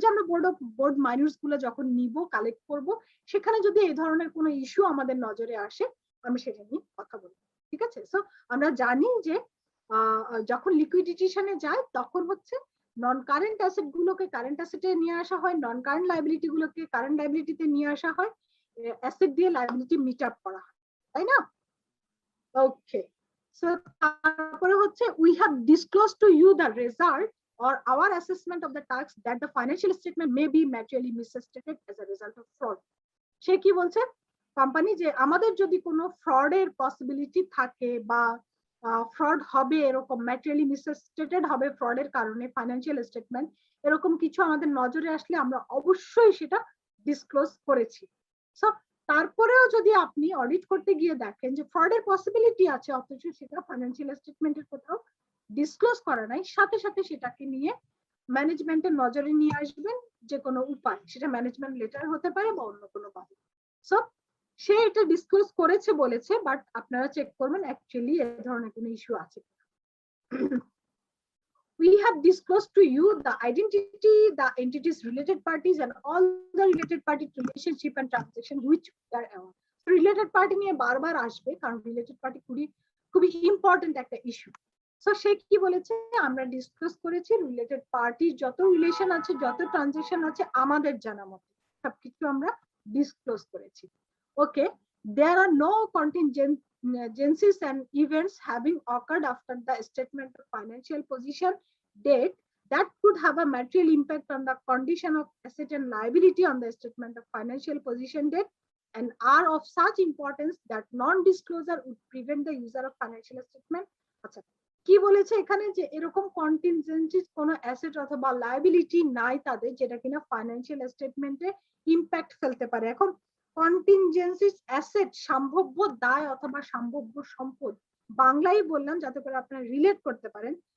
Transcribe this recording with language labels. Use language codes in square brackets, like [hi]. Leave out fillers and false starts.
[bn] ওই যে আমরা বোর্ড মাইনরস গুলো যখন নিব কালেক্ট করব, সেখানে যদি এই ধরনের কোনো ইস্যু আমাদের নজরে আসে আমি সেটা নিয়ে কথা বলবো। ঠিক আছে? সো আমরা জানি যে যখন লিকুইডিটেশনে যায় তখন হচ্ছে নন কারেন্ট অ্যাসেট গুলোকে কারেন্ট অ্যাসেটে নিয়ে আসা হয়, নন কারেন্ট লায়াবিলিটি গুলোকে কারেন্ট লায়াবিলিটিতে নিয়ে আসা হয়, অ্যাসেট দিয়ে লায়াবিলিটি মিট আপ করা হয়, তাই না? ওকে, সো তারপরে হচ্ছে [en] We have disclose to you the result or our assessment of the tax that the financial statement may be materially misstated as a result of fraud. [bn] সে কি বলছে company যে আমাদের যদি কোনো ফ্রডের পসিবিলিটি থাকে বা ফ্রড হবে, এরকম ম্যাটেরিয়ালি মিসস্টেটেড হবে ফ্রডের কারণে ফাইন্যান্সিয়াল স্টেটমেন্ট, এরকম কিছু আমাদের নজরে আসলে আমরা অবশ্যই সেটা ডিসক্লোজ করেছি। সো তারপরেও যদি আপনি অডিট করতে গিয়ে দেখেন যে ফ্রডের পসিবিলিটি আছে অথচ সেটা ফাইন্যান্সিয়াল স্টেটমেন্টের কোথাও ডিসক্লোজ করা নাই, সাথে সাথে সেটাকে নিয়ে ম্যানেজমেন্টের নজরে নিয়ে আসবেন যে কোনো উপায়, সেটা ম্যানেজমেন্ট লেটার হতে পারে বা অন্য কোনো ভাবে। সো সে এটা ডিসক্লোজ করেছে বলেছে, বাট আপনারা চেক করবেন অ্যাকচুয়ালি এই ধরনের কোনো ইস্যু আছে। [en] We have disclosed to you the identity, the entities, related parties, and all the related party relationship and transaction which are related party [bn] নিয়ে বারবার আসবে, কারণ রিলেটেড পার্টি খুবই ইম্পর্টেন্ট একটা ইস্যু। সো সে কি বলেছে আমরা ডিসকাস করেছি রিলেটেড পার্টির যত রিলেশন আছে, যত ট্রানজাকশন আছে আমাদের জানা মতে সবকিছু আমরা ডিসক্লোজ করেছি। [en] Okay, there are no contingencies and events having occurred after the statement of financial position date that could have a material impact on the condition of asset and liability on the statement of financial position date and are of such importance that non-disclosure would prevent the user of financial statement. [bn] আচ্ছা, কি বলেছে এখানে যে এরকম কন্টিনজেন্সিস কোনো asset অথবা liability নাই তাদের যেটা কিনা ফাইন্যান্সিয়াল স্টেটমেন্টে ইম্প্যাক্ট ফেলতে পারে। এখন কন্টিনজেন্সিস অ্যাসেট সম্ভাব্য দায় অথবা সম্ভাব্য সম্পদ, বাংলায় বললাম যাতে করে আপনারা রিলেট করতে পারেন।